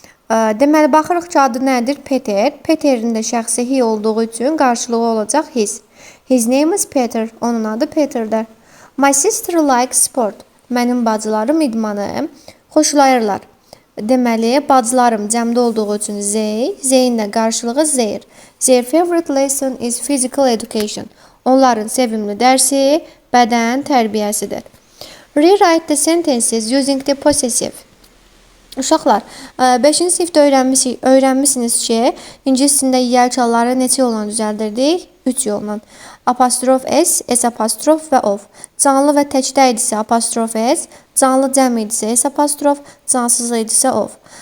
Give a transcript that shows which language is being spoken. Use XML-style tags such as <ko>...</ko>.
<az>Deməli, baxırıq ki, adı nədir? Peter. Peter'in də şəxsi he olduğu üçün qarşılığı olacaq his.</az> <en>His name is Peter.</en> <az>Onun adı Peter'dir.</az> <en>My sister likes sport.</en> <az>Mənim bacılarım idmanı xoşlayırlar. Deməli, bacılarım cəmdə olduğu üçün they, they-in də qarşılığı their.</az> <en>Their favorite lesson is physical education.</en> <az>Onların sevimli dərsi bədən tərbiyəsidir.</az> <en>Rewrite the sentences using the possessive.</en> <az>Uşaqlar, 5-ci sinifdə öyrənmişsiniz ki, ingilis dilində yiyəlik halları neçə yolla düzəldirdik? 3 yolla. Apostrof s, s apostrof və of. Canlı və təkdə idisə apostrof s, canlı cəm idisə s apostrof, cansız idisə of.</az>